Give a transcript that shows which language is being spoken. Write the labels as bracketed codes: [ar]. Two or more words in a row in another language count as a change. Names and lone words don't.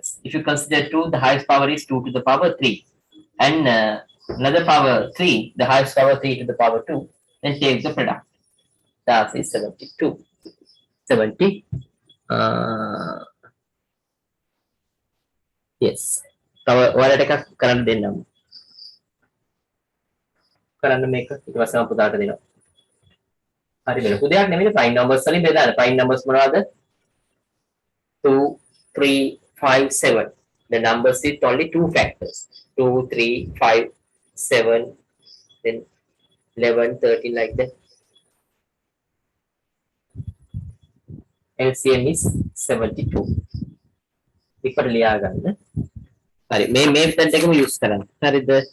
[en] If you consider 2, the highest power is 2 to the power 3. And another power 3, the highest power 3 to the power 2. Then take the product. That is 72. 70. Yes. What are the current number? [si] කරන්න මේක ඊට පස්සේ මම පුතාට දෙනවා. හරි වෙන පුදයක් නෙමෙයි [en] prime numbers [si] වලින් බෙදාන. [en] prime numbers [si] මොනවද? [en] 2 3 5 7. The numbers with only two factors. 2 3 5 7 then 11 13 like that. LCM is 72. [si] ඉක්කට ලියා ගන්න. හරි මේ method එකම use කරන්න. හරිද?